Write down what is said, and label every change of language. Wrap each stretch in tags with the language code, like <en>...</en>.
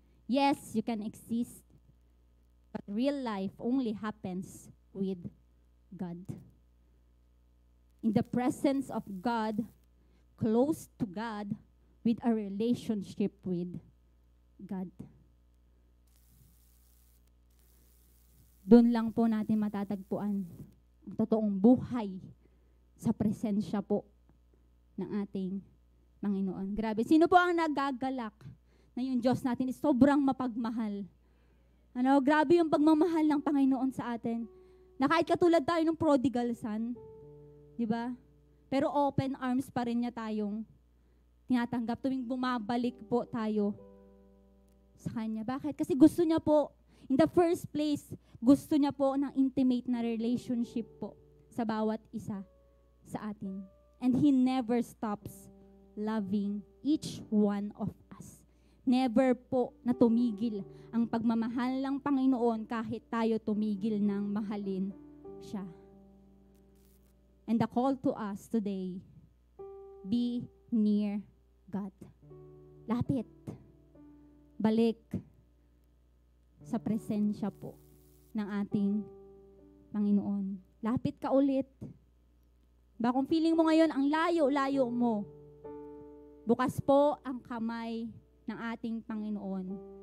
<en>Yes, you can exist, but real life only happens with God. In the presence of God, close to God, with a relationship with God.</en> <tl>Doon lang po natin matatagpuan ang totoong buhay sa presensya po ng ating Panginoon. Grabe. Sino po ang nagagalak na yung Diyos natin is sobrang mapagmahal? Grabe yung pagmamahal ng Panginoon sa atin. Na kahit katulad tayo ng prodigal son, di ba? Pero</tl> <en>open arms</en> <tl>pa rin niya tayong tinatanggap tuwing bumabalik po tayo sa Kanya. Bakit? Kasi gusto niya po,</tl> <en>in the first place,</en> <tl>gusto niya po ng intimate na relationship po sa bawat isa sa atin.</tl> <en>And He never stops loving each one of us.</en> <tl>Never po na tumigil ang pagmamahal ng Panginoon kahit tayo tumigil ng mahalin siya.</tl> <en>And the call to us today, be near God.</en> <tl>Lapit. Balik sa presensya po ng ating Panginoon. Lapit ka ulit. Ba kung feeling mo ngayon, ang layo-layo mo, bukas po ang kamay ng ating Panginoon.</tl>